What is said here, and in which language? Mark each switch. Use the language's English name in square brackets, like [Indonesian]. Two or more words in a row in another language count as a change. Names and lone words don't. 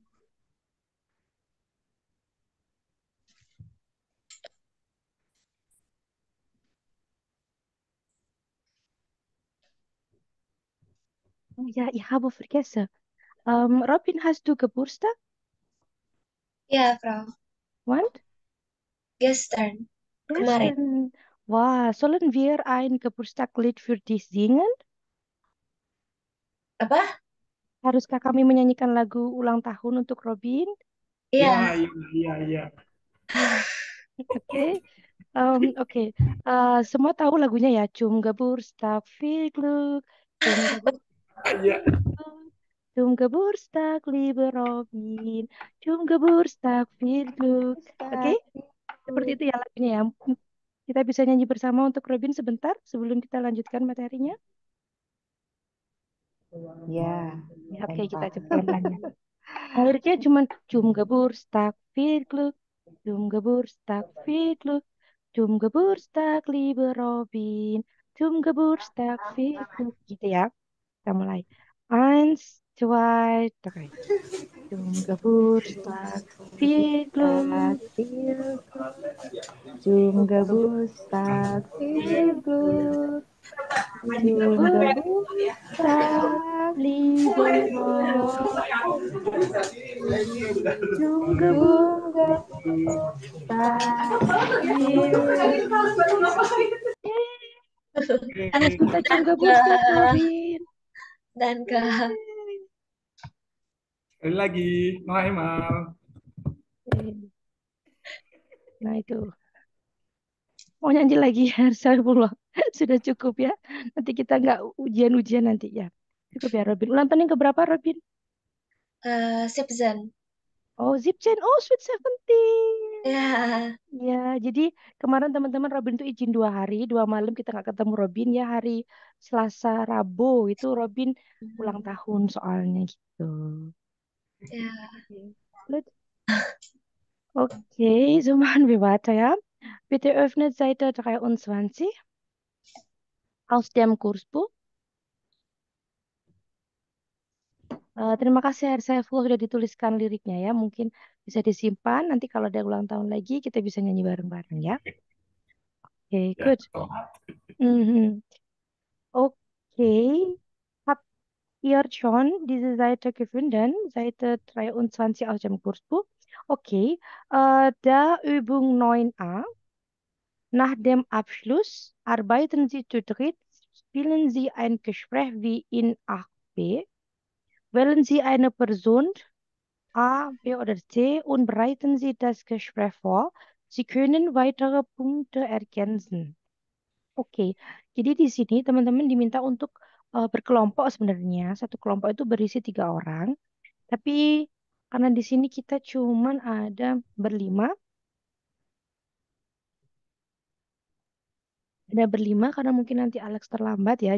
[German] Oh ja, ich habe vergessen. Robin, hast du Geburtstag? [Indonesian] Ya, Frau. [German] Wann? Gestern. Kemarin. Gestern. Wah, sollen wir ein Geburtstagslied für dich singen? [Indonesian] Apa? Haruskah kami menyanyikan lagu ulang tahun untuk Robin? Iya. iya. Ya, oke. Oke. Semua tahu lagunya ya. [German] Zum Geburtstag viel Glück. Zum Geburtstag. [Indonesian] Iya. [German] Zum Geburtstag, liebe Robin. Zum Geburtstag, viel Glück. [Indonesian] Oke, seperti itu ya lagunya ya. Kita bisa nyanyi bersama untuk Robin sebentar sebelum kita lanjutkan materinya. Ya, Ya, oke, kita [German] einfach. [Indonesian] coba pelan-pelan. Liriknya cuma [German] Zum Geburtstag, viel Glück. Zum Geburtstag, viel Glück. Zum Geburtstag, liebe Robin. Zum Geburtstag, viel Glück. [Indonesian] Gitu ya. Kita mulai. [German] Eins, zwei, drei. Zum Geburtstag, viel [Indonesian] Tak, [German] Glück. viel Glück. Zum Geburtstag, viel Glück. Zum Zum Geburtstag, Geburtstag, liebe Robin. Zum zum Geburtstag, Geburtstag, viel viel Yeay. Alles Gute zum Danke. Geburtstag, Robin. Danke. Yeay. [Indonesian] Sekali lagi, no Aymar. Oke. Nah itu. Mau nyanyi lagi Saifullah. Sudah cukup ya. Nanti kita nggak ujian-ujian nanti ya. Cukup ya Robin. Ulang tahun yang keberapa Robin? Sipzen. [English] Oh, Zipchen. Oh, Sweet Seventeen. [Indonesian] Ya. Ya, jadi kemarin teman-teman Robin tuh izin 2 hari, 2 malam kita nggak ketemu Robin ya hari Selasa, Rabu itu Robin ulang Mhm. tahun soalnya gitu. Ya. [English] Oke. Good. Okay, so machen wir weiter, ja. Bitte öffnet Seite 23 aus dem Kursbuch. [Indonesian] Terima kasih Herr Saiful sudah dituliskan liriknya ya. Mungkin bisa disimpan. Nanti kalau ada ulang tahun lagi kita bisa nyanyi bareng-bareng ya. Oke, Ya, [English] good. [Indonesian] tomat. Mhm. Okay. [German] Habt ihr schon diese Seite gefunden? Seite 23 aus dem Kursbuch. Okay. Da Übung 9a. Nach dem Abschluss arbeiten Sie zu dritt. Spielen Sie ein Gespräch wie in 8b. Wählen Sie eine Person A, B oder C und bereiten Sie das Gespräch vor. Sie können weitere Punkte ergänzen. [Indonesian] Oke, jadi di sini teman-teman diminta untuk berkelompok sebenarnya. Satu kelompok itu berisi 3 orang. Tapi karena di sini kita cuman ada berlima karena mungkin nanti Alex terlambat ya.